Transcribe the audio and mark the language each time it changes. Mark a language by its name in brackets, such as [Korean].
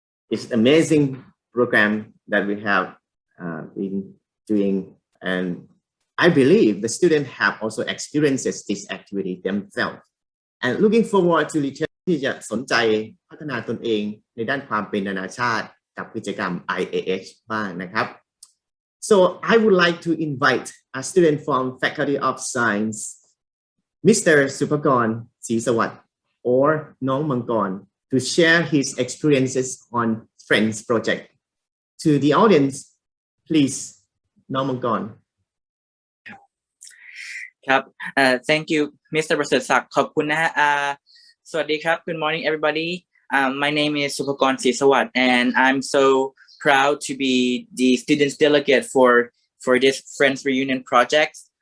[English] It's an amazing program that we have been doing, and I believe the students have also experienced this activity themselves and looking forward to return [Thai] ที่จะสนใจพัฒนาตนเองในด้านความเป็นนานาชาติกับกิจกรรม IAH บ้างนะครับ [English] So I would like to invite a student from Faculty of Science, Mr. Supakorn Sisawat or Nong Mangkorn, to share his experiences on Friends project. To the audience, please, Nong Mangkorn. ครับ thank you Mr. [Thai] ประเสริฐศักดิ์ขอบคุณนะฮะสวัสดีครับ [English] Good morning everybody. My name is Supakorn Sisawat and I'm so proud to be the students delegate for this Friends Reunion project.